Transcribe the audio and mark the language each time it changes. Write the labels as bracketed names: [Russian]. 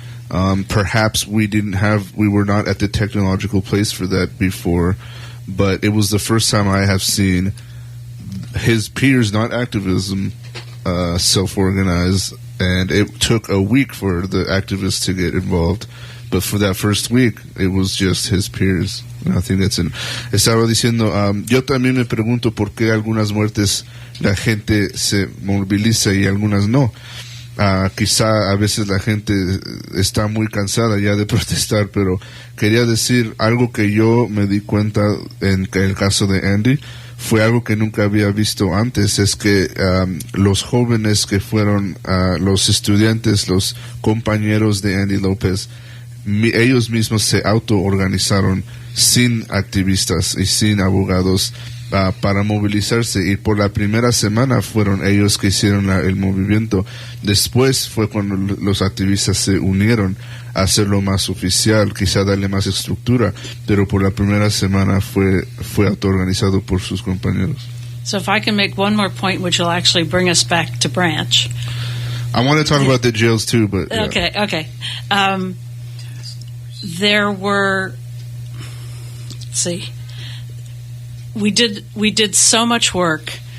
[English] Perhaps we were not at the technological place for that before, but it was the first time I have seen his peers, not activism, self-organize, and it took a week for the activists to get involved, but for that first week, it was just his peers. I think that's [Spanish] estaba diciendo, yo también me pregunto por qué algunas muertes la gente se moviliza y algunas no. Quizá a veces la gente está muy cansada ya de protestar, pero quería decir algo que yo me di cuenta en el caso de Andy, fue algo que nunca había visto antes, es que los jóvenes que fueron los estudiantes, los compañeros de Andy López, ellos mismos se autoorganizaron sin activistas y sin abogados para movilizarse, y por la primera semana fueron ellos que hicieron el movimiento. Después fue cuando los activistas se unieron a hacerlo más oficial, quizá darle más estructura, pero por la primera semana fue autoorganizado por sus compañeros. [English] So if I can make one more point, which will actually bring us back to Branch. I want to talk about the jails too, but yeah. Okay. There were, let's see, we did so much work.